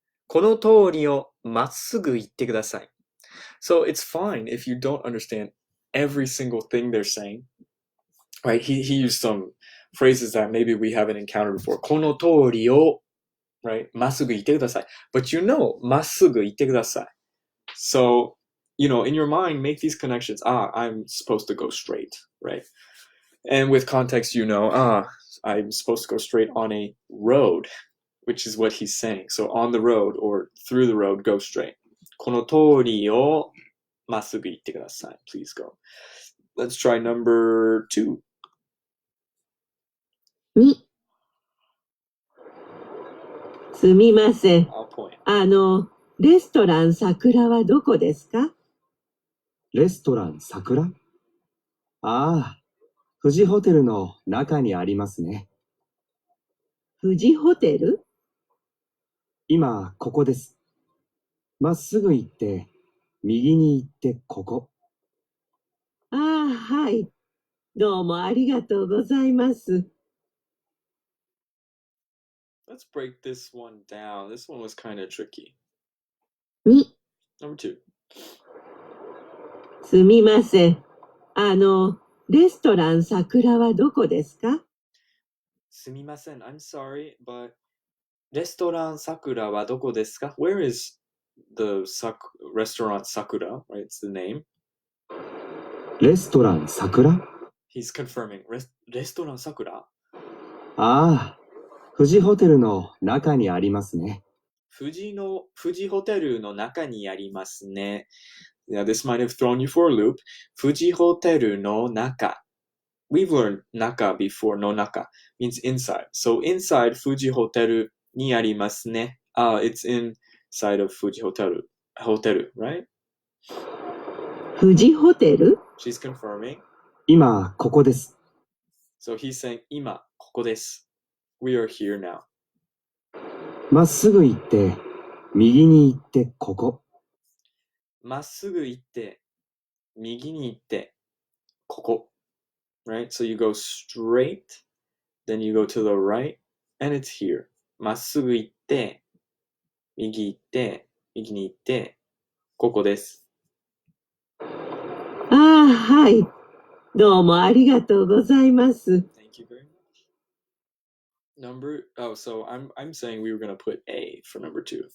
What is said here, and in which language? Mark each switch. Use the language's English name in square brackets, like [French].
[Japanese] この通りをまっすぐ行ってください。 [English] So it's fine if you don't understand every single thing they're saying. Right? He used some phrases that maybe we haven't encountered before. [Japanese] この通りを [English] right? [Japanese] まっすぐ行ってください. Butまっすぐ行ってください. [English] So, in your mind, make these connections. I'm supposed to go straight, right? And with context, I'm supposed to go straight on a road, which is what he's saying. So on the road or through the road, go straight. [Japanese] この通りをまっすぐ行ってください. [English] Please go. Let's try number 2. [Japanese] 2、すみません。 [English] I'll point. [Japanese] レストラン桜はどこですか？レストラン桜？ああ、富士ホテルの中にありますね。富士ホテル？今、ここです。まっすぐ行って、右に行ってここ。ああ、はい。どうもありがとうございます。 [English] Let's break this one down. This one was kind of tricky. [Japanese] 2、 [English] Number 2. [Japanese] すみません。レストラン桜はどこですか？すみません. [English] I'm sorry, but [Japanese] レストラン桜はどこですか? [English] Where is the restaurant Sakura, right? It's the name. [Japanese] レストラン桜？ [English] He's confirming. [Japanese] レストラン桜? ああ、富士ホテルの中にありますね。富士ホテルの中にありますね。 [English] Now, this might have thrown you for a loop. [Japanese] 富士ホテルの中. [English] We've learned 中 before. No 中 means inside. So inside [Japanese] 富士ホテルにありますね. [English] It's inside of 富士ホテル. Hotel, right? [Japanese] 富士ホテル [English] She's confirming. [Japanese] 今、ここです。 [English] So he's saying [Japanese] 今、ここです。 [English] We are here now. [Japanese] まっすぐ行って、右に行ってここ。まっすぐ行って、右に行って、ここ。 [English] Right? So you go straight, then you go to the right, and it's here. [Japanese] まっすぐ行って、右行って、右に行って、ここです。ああ、はい。どうもありがとうございます。 [English] Thank you very much. So I'm saying we were going to put A for number 2.